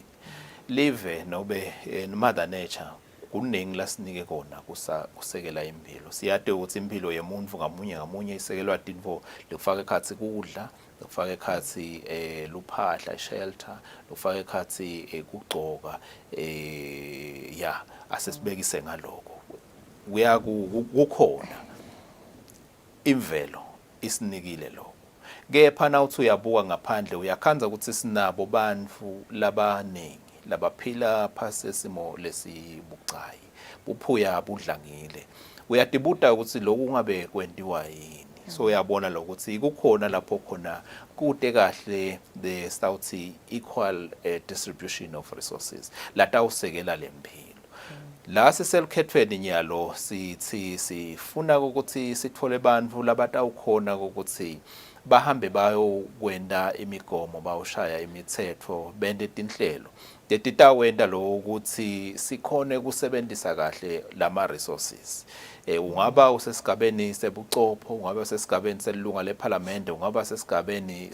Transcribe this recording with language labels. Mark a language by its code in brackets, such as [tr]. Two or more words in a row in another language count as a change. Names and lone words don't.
[ss] live nobe [en] mother nature [ss] kuningi lasinike kona kusekela impilo siyade ukuthi impilo yemuntu ngamunye isekelwa tinvo lekufaka ekhatsi kudla lokufaka ekhatsi luphahla shelter lokufaka ekhatsi kugcoka ya asesibekise ngaloko kukhona imvelo isinikile lokho kepha nawuthi uyabuka ngaphandle uyakhanza ukuthi sinabo bantfu labaningi labaphila phasi esimo lesibucayi buphuya budlangile uyadibuta ukuthi lokhu ungabe kwentiwa yini so uyabona lokuthi kukhona lapho khona kude kahle [en] the South equal distribution of resources [ss] latawusekela lempilo la siselukhethweni nyalo sithi sifuna ukuthi sithole bantfu labatawukhona ukuthi bahambe bayokwenda imigomo bawushaya imithetho bende tinhlelo letitawenda lo ukuthi sikhone kusebenzisa kahle lama resources ungaba usesigabeni sebucopho ungaba usesigabeni selunga leParliament ungaba sesigabeni